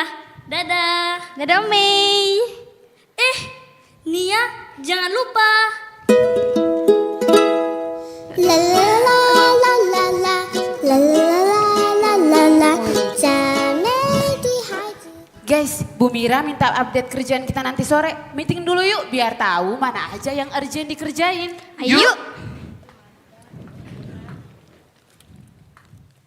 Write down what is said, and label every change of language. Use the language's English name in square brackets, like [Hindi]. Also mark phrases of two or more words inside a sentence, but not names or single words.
[Indonesian] Dadah. Dadah Mei. Nia, jangan lupa. La la la la la la la la la la la， [Chinese] 赞美的孩子。 [Indonesian] Guys, Bu Mira minta update kerjaan kita nanti sore. Meeting dulu yuk, biar tahu mana aja yang urgent dikerjain. Ayo.